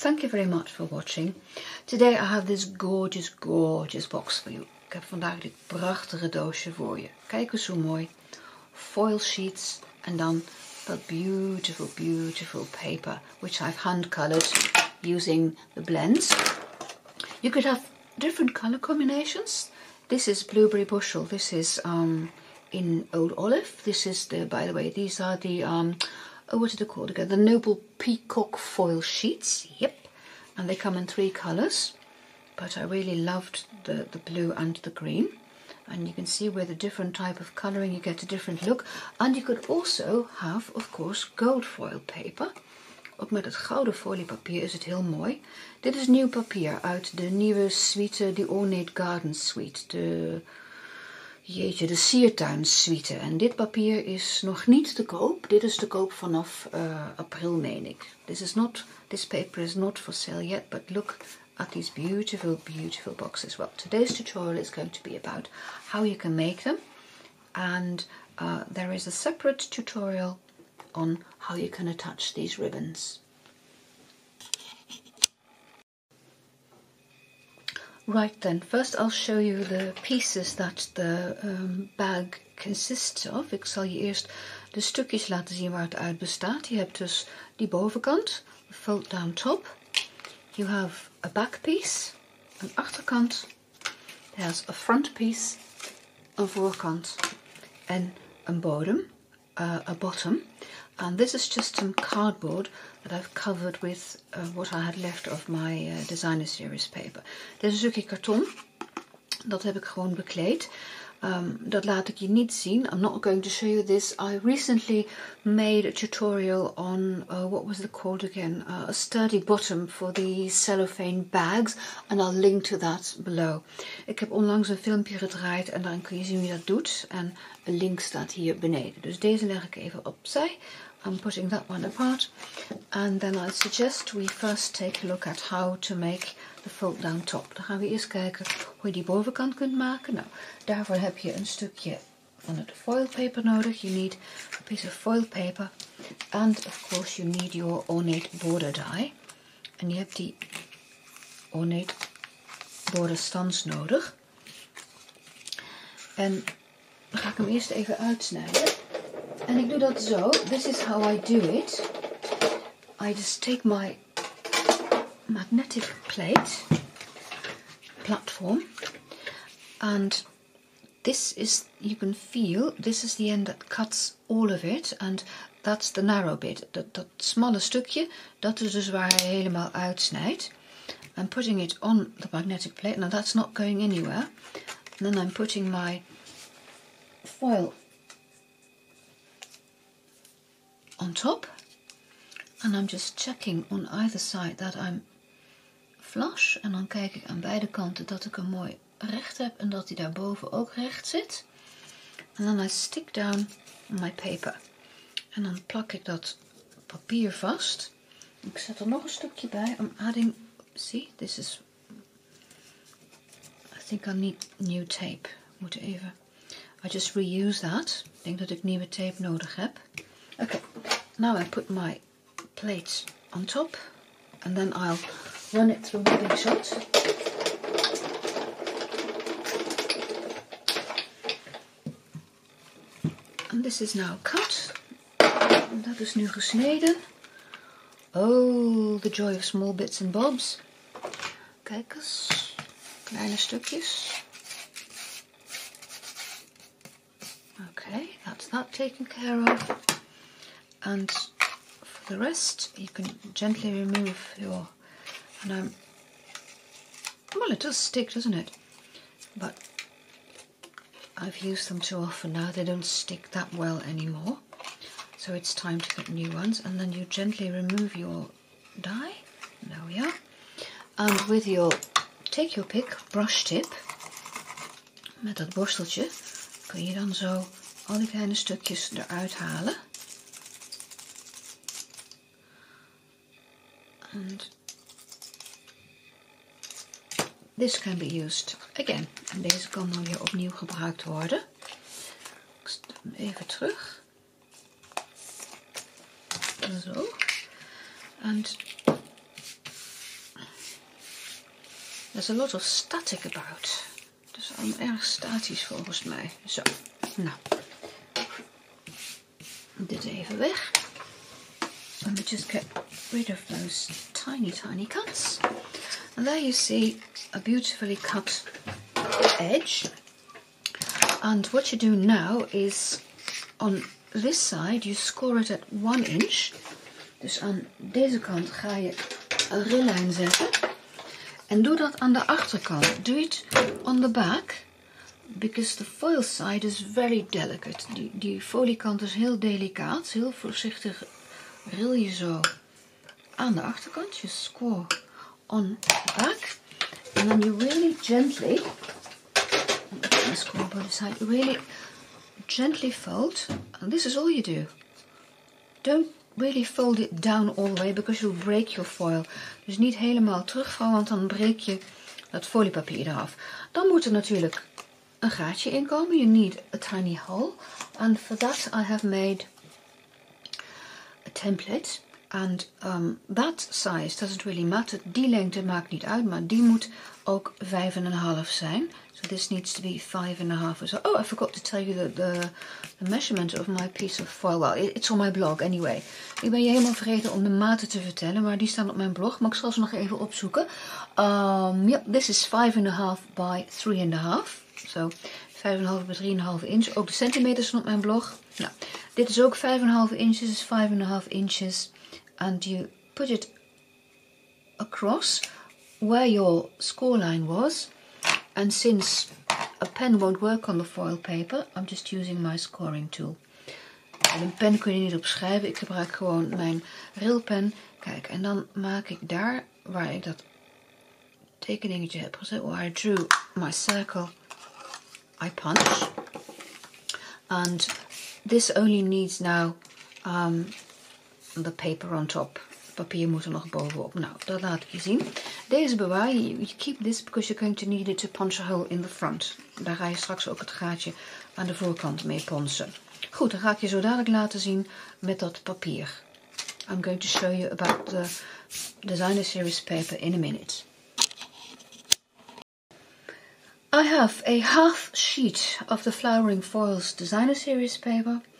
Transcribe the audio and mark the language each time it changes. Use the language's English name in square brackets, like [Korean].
[English] Thank you very much for watching. Today I have this gorgeous box for you. [Dutch] Ik heb vandaag dit prachtige doosje voor je. Kijk eens hoe mooi. [English] Foil sheets [Dutch] en dan [English] that beautiful paper which I've hand colored using the blends. You could have different color combinations. This is blueberry bushel. This is in old olive. This is the, by the way, these are the what are they called again? The Noble Peacock foil sheets. Yep, and they come in 3 colors. But I really loved the blue and the green. And you can see with a different type of coloring you get a different look. And you could also have, of course, gold foil paper. [Dutch] Ook met het gouden foliepapier is het heel mooi. Dit is nieuw papier uit de nieuwe suite, de Ornate Garden Suite. De siertuin suite. En dit papier is nog niet te koop. Dit is te koop vanaf april, meen ik. [English] This paper is not for sale yet, but look at these beautiful boxes. Well, today's tutorial is going to be about how you can make them. And there is a separate tutorial on how you can attach these ribbons. Right then, first I'll show you the pieces that the bag consists of. [Dutch] Ik zal je eerst de stukjes laten zien waar het uit bestaat. Je hebt dus die bovenkant, [English] the fold down top. You have a back piece, [Dutch] een achterkant. [English] There's a front piece, [Dutch] een voorkant en een bodem, [English] a bottom. And this is just some cardboard that I've covered with what I had left of my designer series paper. [Dutch] Dit is een stukje karton. Dat heb ik gewoon bekleed. Dat laat ik je niet zien. [English] I'm not going to show you this. I recently made a tutorial on, what was it called again? A sturdy bottom for the cellophane bags. And I'll link to that below. [Dutch] Ik heb onlangs een filmpje gedraaid en dan kun je zien wie dat doet. En een link staat hier beneden. Dus deze leg ik even opzij. [English] I'm putting that one apart, and then I suggest we first take a look at how to make the fold down top. [Dutch] Dan gaan we eerst kijken hoe je die bovenkant kunt maken. Nou, daarvoor heb je een stukje van het foil paper nodig. [English] You need a piece of foil paper, and of course you need your ornate border die. [Dutch] En je hebt die ornate border stands nodig. En dan ga ik hem eerst even uitsnijden. En ik doe dat zo. [English] This is how I do it. I just take my magnetic plate platform, and this is, you can feel, this is the end that cuts all of it, and that's the narrow bit. [Dutch] Dat smalle stukje, dat is dus waar hij helemaal uitsnijdt. [English] I'm putting it on the magnetic plate. Now that's not going anywhere. And then I'm putting my foil on top, and I'm just checking on either side that I'm flush, [Dutch] en dan kijk ik aan beide kanten dat ik hem mooi recht heb en dat hij daarboven ook recht zit. [English] And then I stick down my paper [Dutch] en dan plak ik dat papier vast. Ik zet er nog een stukje bij. [English] I'm adding, see, this is, I think I need new tape. [Dutch] Moet even, [English] I just reuse that. [Dutch] Ik denk dat ik nieuwe tape nodig heb. [English] Okay, now I put my plate on top, and then I'll run it through my big shot. And this is now cut. [Dutch] En dat is nu gesneden. [English] Oh, the joy of small bits and bobs. [Dutch] Kijk eens, kleine stukjes. [English] Okay, that's that taken care of. And for the rest, you can gently remove your, and well, it does stick, doesn't it? But I've used them too often now, they don't stick that well anymore. So it's time to get new ones. And then you gently remove your die. There we are. And with your, take your pick, brush tip, [Dutch] met dat borsteltje, kun je dan zo al die kleine stukjes eruit halen. [English] And this can be used again. [Dutch] En deze kan dan weer opnieuw gebruikt worden. Ik zet hem even terug. Zo. [English] And there's a lot of static about. [Dutch] Dus erg statisch volgens mij. Zo, nou. Dit even weg. [English] Let me just get rid of those tiny cuts. And there you see a beautifully cut edge. And what you do now is on this side you score it at 1 inch. [Dutch] Dus aan deze kant ga je een rillijn zetten. En doe dat aan de achterkant. [English] Do it on the back. Because the foil side is very delicate. [Dutch] Die foliekant is heel delicaat. Heel voorzichtig ril je zo aan de achterkant. [English] Je score on the back. And then you really gently, score both sides, really gently fold. And this is all you do. Don't really fold it down all the way because you'll break your foil. [Dutch] Dus niet helemaal terugvouwen, want dan breek je dat foliepapier eraf. Dan moet er natuurlijk een gaatje in komen. [English] You need a tiny hole. And for that I have made a template. And that size doesn't really matter. [Dutch] Die lengte maakt niet uit, maar die moet ook 5,5 zijn. [English] So this needs to be 5,5 or so. Oh, I forgot to tell you the measurement of my piece of foil. Well, it's on my blog anyway. [Dutch] Ik ben je helemaal vergeten om de maten te vertellen, maar die staan op mijn blog. Maar ik zal ze nog even opzoeken. [English] Yeah, this is 5,5 by 3,5. So 5,5 by 3,5 inch. [Dutch] Ook de centimeters staan op mijn blog. Nou, dit is ook 5,5 inches, is 5,5 inches. [English] And you put it across where your score line was. And since a pen won't work on the foil paper, I'm just using my scoring tool. [Dutch] En een pen kun je niet op schrijven. Ik gebruik gewoon mijn rilpen. Kijk, en dan maak ik daar waar ik dat tekeningetje heb gezet, [English] where I drew my circle, [Dutch] I punch. [English] And this only needs now the paper on top. [Dutch] Papier moet er nog bovenop. Nou, dat laat ik je zien. Deze bewaar je. [English] You keep this because you're going to need it to punch a hole in the front. [Dutch] Daar ga je straks ook het gaatje aan de voorkant mee ponsen. Goed, dan ga ik je zo dadelijk laten zien met dat papier. [English] I'm going to show you about the designer series paper in a minute. I have a half sheet of the Flowering Foils designer series paper.